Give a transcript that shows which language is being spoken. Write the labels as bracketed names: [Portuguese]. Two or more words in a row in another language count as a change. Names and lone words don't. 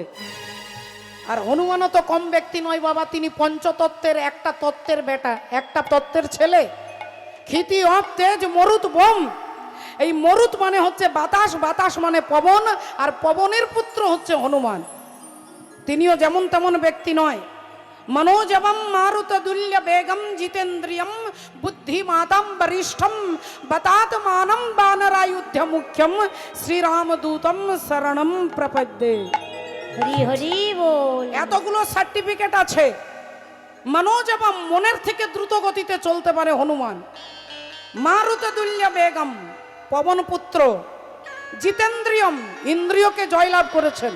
[Bangla] আর হনুমানও তো কম ব্যক্তি নয় বাবা, তিনি পঞ্চতত্ত্বের একটা তত্ত্বের বেটা, একটা তত্ত্বের ছেলে। ক্ষিতি অপ তেজ মরুত বোম। এই মরুত মানে হচ্ছে বাতাস, বাতাস মানে পবন, আর পবনের পুত্র হচ্ছে হনুমান। তিনিও যেমন তেমন ব্যক্তি নয়। [Sanskrit] मनोजवम मारुतदुल्य बेगम जितेन्द्रियम बुद्धिमातम वरिष्ठम बतात्मानं वानरायुध्य मुख्यम श्री रामदूतम शरणम प्रपद्ये। [Bangla] হরি হরি বল। এতগুলো সার্টিফিকেট আছে। मनोजवम মনের থেকে দ্রুত গতিতে চলতে পারে হনুমান। [Sanskrit] মারুতদুল্য বেগম [Bangla] পবন পুত্র। জিতেন্দ্রিয়ম ইন্দ্রিয়কে জয়লাভ করেছেন।